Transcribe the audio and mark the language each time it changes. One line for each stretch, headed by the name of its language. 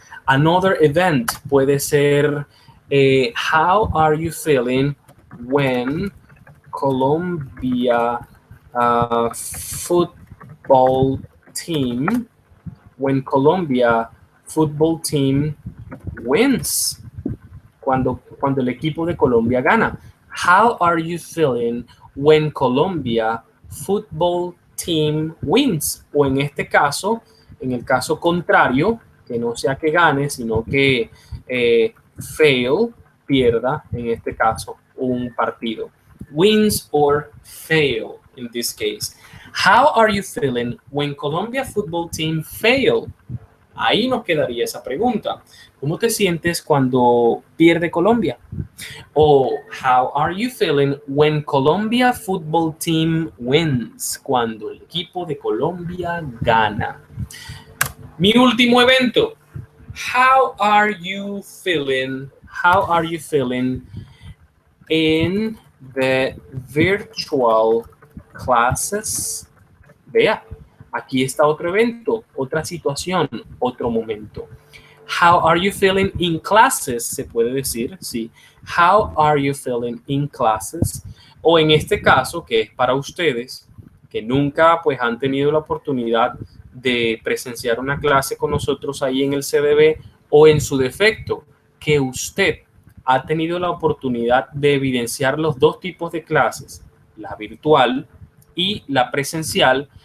English: Another event
Spanish: puede ser,
English: how are you feeling when Colombia football team wins?
Spanish: Cuando el equipo de Colombia gana.
English: How are you feeling when Colombia football team wins?
Spanish: O en este caso, en el caso contrario, que no sea que gane, sino que fail, pierda, en este caso, un partido.
English: Wins or fail in this case. How are you feeling when Colombia football team fail?
Spanish: Ahí nos quedaría esa pregunta. ¿Cómo te sientes cuando pierde Colombia?
English: O how are you feeling when Colombia football team wins?
Spanish: Cuando el equipo de Colombia gana. Mi último evento.
English: How are you feeling? How are you feeling in the virtual classes?
Spanish: Vea, aquí está otro evento, otra situación, otro momento.
English: How are you feeling in classes?
Spanish: Se puede decir, sí.
English: How are you feeling in classes?
Spanish: O en este caso, que es para ustedes, que nunca pues han tenido la oportunidad de presenciar una clase con nosotros ahí en el CDB, o en su defecto, que usted ha tenido la oportunidad de evidenciar los dos tipos de clases, la virtual y la presencial.